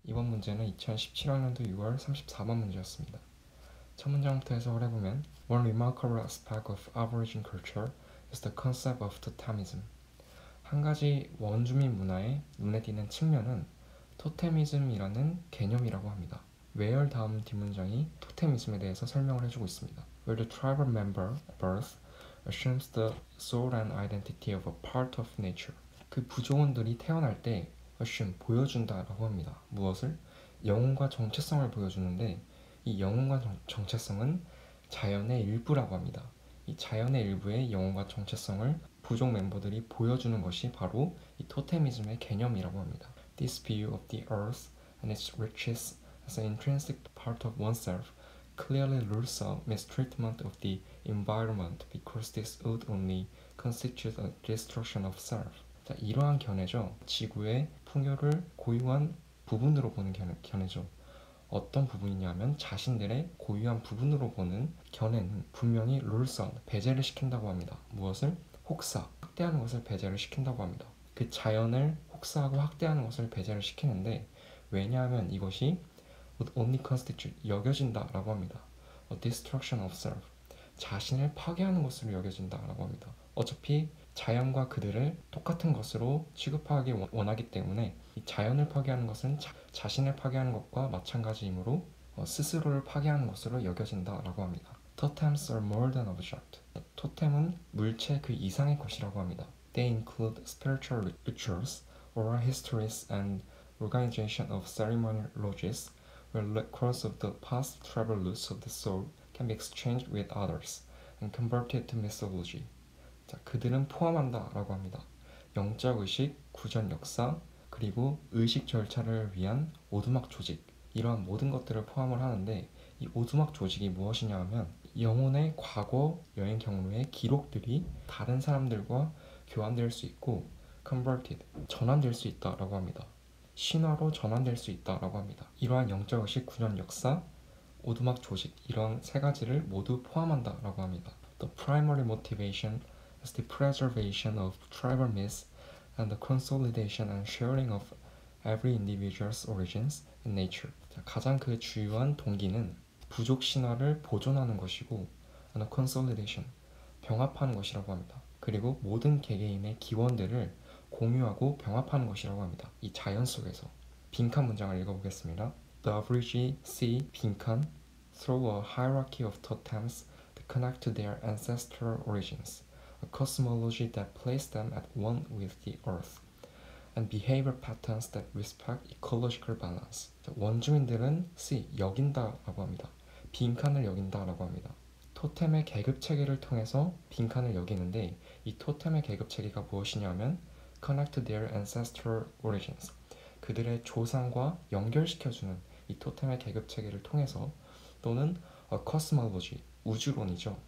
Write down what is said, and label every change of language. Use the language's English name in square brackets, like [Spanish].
[Korean] 이번 문제는 2017학년도 6월 34번 문제였습니다. 첫 문장부터 해석을 해보면 [English] One remarkable aspect of Aborigine culture is the concept of totemism. [Korean] 한 가지 원주민 문화의 눈에 띄는 측면은 토테미즘이라는 개념이라고 합니다. Where 다음 뒷문장이 토테미즘에 대해서 설명을 해주고 있습니다. [English] Where the tribal member at birth assumes the soul and identity of a part of nature. [Korean] 그 부족원들이 태어날 때 assume, 보여준다라고 합니다. 무엇을? 영혼과 정체성을 보여주는데 이 영혼과 정체성은 자연의 일부라고 합니다. 이 자연의 일부의 영혼과 정체성을 부족 멤버들이 보여주는 것이 바로 이 토테미즘의 개념이라고 합니다. [English] This view of the earth and its riches as an intrinsic part of oneself clearly rules out mistreatment of the environment because this would only constitute a destruction of self. [Korean] 자, 이러한 견해죠. 지구의 풍요를 고유한 부분으로 보는 견해죠. 어떤 부분이냐면 자신들의 고유한 부분으로 보는 견해는 분명히 룰선, 배제를 시킨다고 합니다. 무엇을? 혹사, 학대하는 것을 배제를 시킨다고 합니다. 그 자연을 혹사하고 학대하는 것을 배제를 시키는데 왜냐하면 이것이 [English] only constitute, [Korean] 여겨진다라고 합니다. [English] A destruction of self, [Korean] 자신을 파괴하는 것으로 여겨진다라고 합니다. 어차피 자연과 그들을 똑같은 것으로 취급하기 원하기 때문에 이 자연을 파괴하는 것은 자신을 파괴하는 것과 마찬가지이므로 스스로를 파괴하는 것으로 여겨진다라고 합니다. [English] Totems are more than object. [Korean] 토템은 물체 그 이상의 것이라고 합니다. [English] They include spiritual rituals, oral histories, and organization of ceremonial lodges, where records of the past travel routes of the soul can be exchanged with others and converted to mythology. [Korean] 자, 그들은 포함한다 라고 합니다. 영적 의식, 구전 역사, 그리고 의식 절차를 위한 오두막 조직, 이러한 모든 것들을 포함을 하는데 이 오두막 조직이 무엇이냐 하면 영혼의 과거 여행 경로의 기록들이 다른 사람들과 교환될 수 있고 converted, 전환될 수 있다라고 합니다. 신화로 전환될 수 있다라고 합니다. 이러한 영적 의식, 구전 역사, 오두막 조직, 이런 세 가지를 모두 포함한다라고 합니다. [English] The primary motivation is the preservation of tribal myths and the consolidation and sharing of every individual's origins in nature. [Korean] 자, 가장 그 주요한 동기는 부족 신화를 보존하는 것이고 [English] and consolidation, [Korean] 병합하는 것이라고 합니다. 그리고 모든 개개인의 기원들을 공유하고 병합하는 것이라고 합니다. 이 자연 속에서. 빈칸 문장을 읽어보겠습니다. [English] The Aborigines see 빈칸 through a hierarchy of totems that connect to their ancestral origins, a cosmology that places them at one with the earth, and behavior patterns that respect ecological balance. [Korean] 원주민들은 see, 여긴다라고 합니다. 빈칸을 여긴다라고 합니다. 토템의 계급 체계를 통해서 빈칸을 여기는데 이 토템의 계급 체계가 무엇이냐면 [English] connect to their ancestral origins, [Korean] 그들의 조상과 연결시켜주는 이 토템의 계급 체계를 통해서 또는 a cosmology, 우주론이죠.